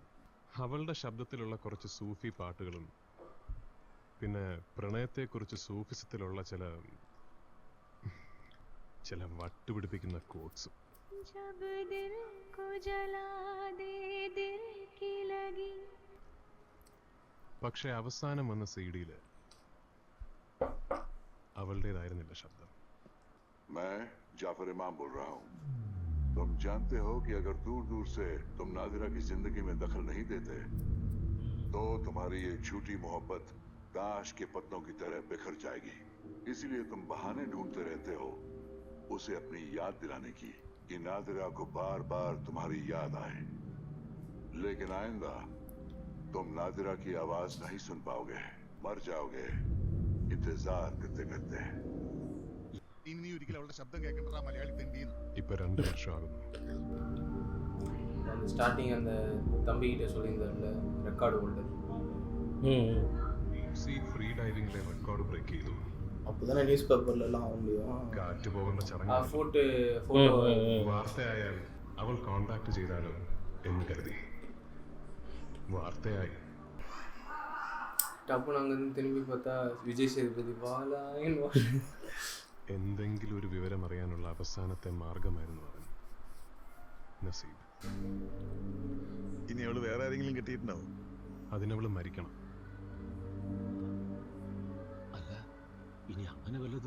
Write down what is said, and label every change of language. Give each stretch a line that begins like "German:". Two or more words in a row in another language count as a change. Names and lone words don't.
Malayalam: അവളുടെ ശബ്ദത്തിലുള്ള കുറച്ച് സൂഫി പാട്ടുകളും പിന്നെ പ്രണയത്തെക്കുറിച്ച് സൂഫിസത്തിലുള്ള ചില വട്ടുപിടിപ്പിക്കുന്ന കോട്ട്സും. പക്ഷെ അവസാനം വന്ന CD-യിൽ അവളുടേതായിരുന്നില്ല ശബ്ദം.
Hindi: मैं जाफर इमाम बोल रहा हूँ. तुम जानते हो कि अगर दूर दूर से तुम नादिरा की जिंदगी में दखल नहीं देते तो तुम्हारी ये झूठी मोहब्बत ताश के पत्तों की तरह बिखर जाएगी. इसीलिए तुम बहाने ढूंढते रहते हो उसे अपनी याद दिलाने की कि नादिरा को बार बार तुम्हारी याद आए. लेकिन आइंदा तुम नादिरा की आवाज नहीं सुन पाओगे, मर जाओगे इंतजार करते करते.
Malayalam: ഇനി നീ ഒരിക്കലും അവളുടെ ശബ്ദം കേൾക്കണ്ട മലയാളി തെണ്ടിന്ന്. ഇപ്പൊ 2 വർഷമാകുന്നു.
Tamil: ஸ்டார்டிங் அந்த தம்பிகிட்ட சொல்லியிருந்தார்ல
English: record holder.
Malayalam: ഫ്രീ ഡൈവിംഗിലെ
English: record break
Malayalam: ചെയ്തു.
Tamil: அப்போதானே நியூஸ் பேப்பர்லாம் ஆக முடியும்.
Malayalam: കാറ്റ് പോകുന്ന ആ ചടങ്ങ് ഫോട്ടോ വാർത്തയായാൽ അവൾ കോണ്ടാക്ട് ചെയ്താലോ എന്ന് കരുതി. വാർത്തയായി.
Tamil: டப்புன்னு அங்கேருந்து திரும்பி பார்த்தா விஜய் சேதுபதி வாலாயின்னு
Malayalam: എന്തെങ്കിലും ഒരു വിവരം അറിയാനുള്ള അവസാനത്തെ മാർഗമായിരുന്നു അവൻ. നസീബ്. ഇനി അവള് വേറെ ആരെങ്കിലും കിട്ടിയിട്ടുണ്ടാവും. അതിനവള് മരിക്കണം. അല്ല ഇനി അങ്ങനെ വല്ലതും